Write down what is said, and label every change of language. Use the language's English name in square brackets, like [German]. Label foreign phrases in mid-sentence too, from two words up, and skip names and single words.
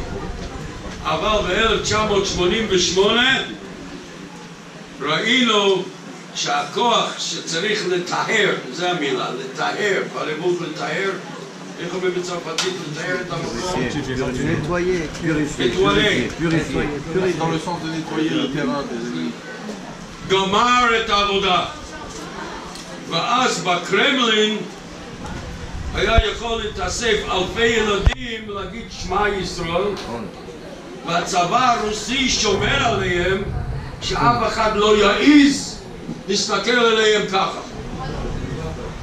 [Hebrew] אבל ב-1988 ראינו שהכוח שצריך לטהר, זה המילה, לטהר, פרמות לטהר, איך אומרים בצרפתית לטהר את המקום? נטווייר. [French] Dans le sens de nettoyer le terrain des ennemis. [Hebrew] גמר את העבודה. ואז בקרמלין היה יכול להתאסף אלפי ילדים להגיד שמע ישראל, והצבא הרוסי שומר עליהם שאף אחד לא יעיז להסתכל עליהם ככה.